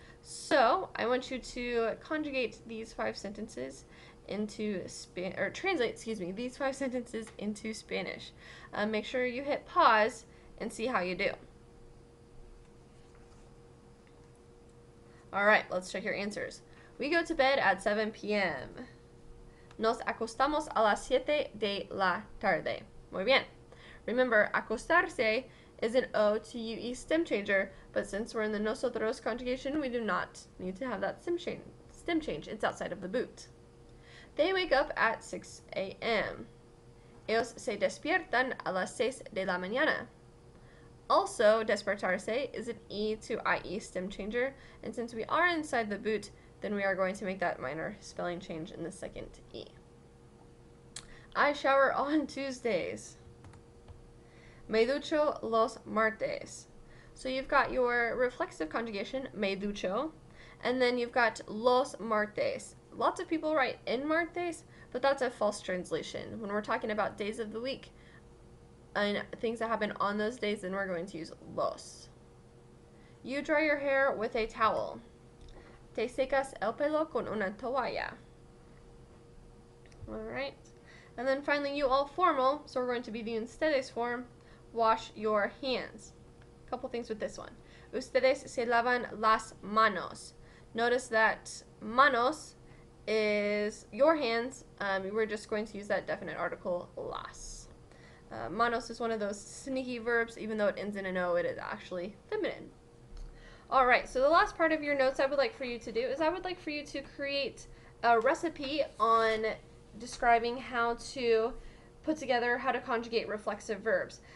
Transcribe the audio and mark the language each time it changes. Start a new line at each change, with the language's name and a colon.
English: So, I want you to conjugate these 5 sentences into translate, these 5 sentences into Spanish. Make sure you hit pause and see how you do. Alright, let's check your answers. We go to bed at 7 p.m.
Spanish: Nos acostamos a las 7 de la tarde. Muy bien.
English: Remember, acostarse is an O to UE stem changer, but since we're in the nosotros conjugation, we do not need to have that stem change. It's outside of the boot. They wake up at 6 a.m.
Spanish: Ellos se despiertan a las 6 de la mañana.
English: Also, despertarse is an E to IE stem changer, and since we are inside the boot, then we are going to make that minor spelling change in the second E. I shower on Tuesdays.
Spanish: Me ducho los martes.
English: So you've got your reflexive conjugation,
Spanish: me ducho,
English: and then you've got
Spanish: los martes.
English: Lots of people write in martes, but that's a false translation. When we're talking about days of the week and things that happen on those days, then we're going to use los. You dry your hair with a towel.
Spanish: Te secas el pelo con una toalla.
English: Alright. And then finally, you all formal, so we're going to be the ustedes form. Wash your hands. A couple things with this one.
Spanish: Ustedes se lavan las manos.
English: Notice that manos is your hands. We're just going to use that definite article las. Manos is one of those sneaky verbs. Even though it ends in an O, it is actually feminine. Alright, so the last part of your notes I would like for you to do is I would like for you to create a recipe on describing how to put together how to conjugate reflexive verbs.